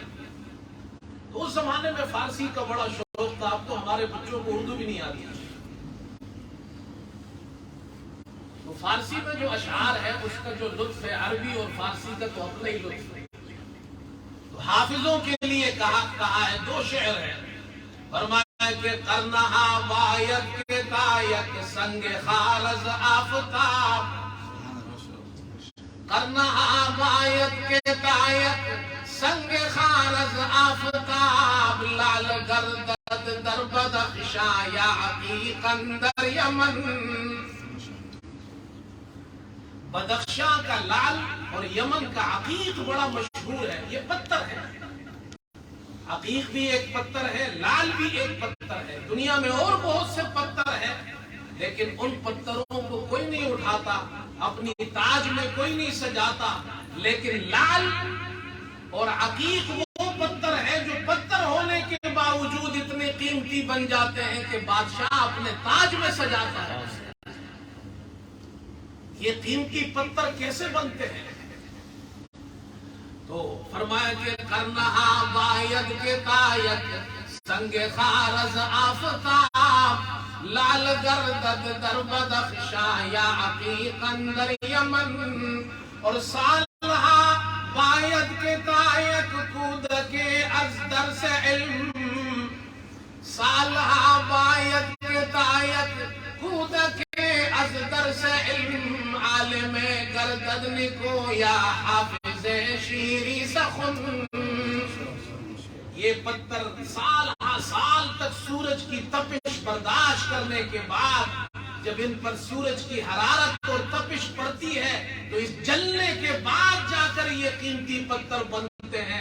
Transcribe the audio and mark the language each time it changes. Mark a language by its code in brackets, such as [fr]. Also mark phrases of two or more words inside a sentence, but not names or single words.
[ur] تو اس زمانے میں فارسی کا بڑا شوق تھا، اب تو ہمارے بچوں کو اردو بھی نہیں آتی۔ تو فارسی میں جو اشعار ہے اس کا جو لطف ہے، عربی اور فارسی کا تو اپنا ہی لطف ہے۔ تو حافظوں کے لیے کہا ہے، 2 شعر ہیں، فرمایا کہ [fa] کرنہا باید کے تایک سنگ خارز آفتاب، کرنہا باید کے تایک سنگ خارز آفتاب، لال گردد در بدخشا یا عقیقا در یمن۔ [ur] بدخشاں کا لال اور یمن کا عقیق بڑا مشہور ہے، یہ پتھر ہے۔ عقیق بھی ایک پتھر ہے، لال بھی ایک پتھر ہے۔ دنیا میں اور بہت سے پتھر ہیں، لیکن ان پتھروں کو کوئی نہیں اٹھاتا، اپنی تاج میں کوئی نہیں سجاتا، لیکن لال اور عقیق وہ پتھر ہے جو پتھر ہونے کے باوجود اتنے قیمتی بن جاتے ہیں کہ بادشاہ اپنے تاج میں سجاتا ہے۔ یہ قیمتی پتھر کیسے بنتے ہیں؟ تو فرمایا کہ [fa] کرنہا باید کے تایک سنگ خارز آفتاب، لال گردد در بدخشا یا عقیقا در یمن، اور سالہا باید کے تایک کود کے از درس علم، سالہا باید کے تایک کود کے از درس علم، عالم گردد نکو یا حافظ شیری سخن۔ [ur] یہ پتھر سال ہا سال تک سورج کی تپش برداشت کرنے کے بعد جب ان پر سورج کی حرارت اور تپش پڑتی ہے تو اس جلنے کے بعد جا کر یہ قیمتی پتھر بنتے ہیں۔